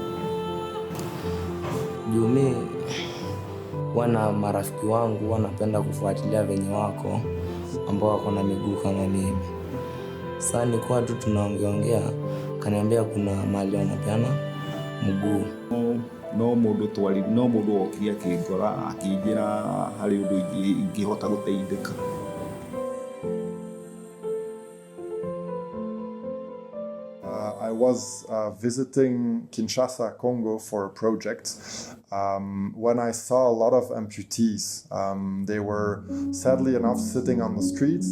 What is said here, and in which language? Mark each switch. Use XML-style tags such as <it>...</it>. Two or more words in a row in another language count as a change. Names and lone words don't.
<sw>Juu mimi wana marafiki wangu wanapenda kufuatilia venye wako ambao wako na miguu kama mimi. Sasa nilikuwa tu tunaongea, kaniambia kuna mahali wanapeana mguu.</sw> <ki>No mundu okiria kingora akinjira hari undu ingihota guteithika.</ki> <en>I was visiting Kinshasa, Congo for a project when I saw a lot of amputees. They were sadly enough sitting on the streets.</en>